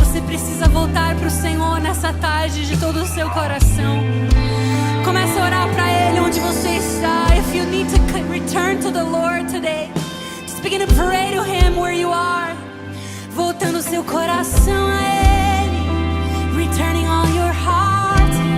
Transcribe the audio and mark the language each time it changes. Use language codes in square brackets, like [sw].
[pt] precisa voltar para o Senhor nessa tarde de todo o seu coração, comece a orar para Ele onde você está. [en] If you need to return to the Lord today, just begin to pray to Him where you are. [pt] Voltando seu coração a Ele, [en] returning all your heart.